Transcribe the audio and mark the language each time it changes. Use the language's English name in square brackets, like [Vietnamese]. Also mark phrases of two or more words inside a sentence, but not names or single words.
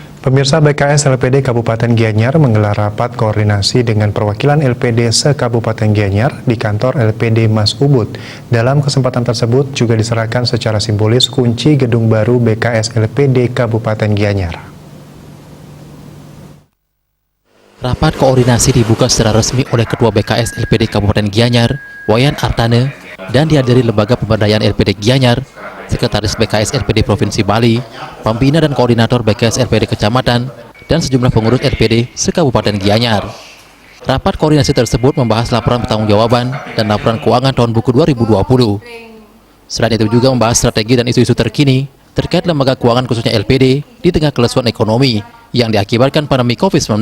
[Indonesian] Pemirsa, BKS LPD Kabupaten Gianyar menggelar rapat koordinasi dengan perwakilan LPD se-Kabupaten Gianyar di kantor LPD Mas Ubud. Dalam kesempatan tersebut juga diserahkan secara simbolis kunci gedung baru BKS LPD Kabupaten Gianyar. Rapat koordinasi dibuka secara resmi oleh Ketua BKS LPD Kabupaten Gianyar, Wayan Artane, dan dihadiri Lembaga Pemberdayaan LPD Gianyar, Sekretaris BKS LPD Provinsi Bali, Pembina dan Koordinator BKS LPD Kecamatan, dan sejumlah pengurus LPD se-Kabupaten Gianyar. Rapat koordinasi tersebut membahas laporan pertanggungjawaban dan laporan keuangan tahun buku 2020. Selain itu juga membahas strategi dan isu-isu terkini terkait lembaga keuangan khususnya LPD di tengah kelesuan ekonomi yang diakibatkan pandemi COVID-19.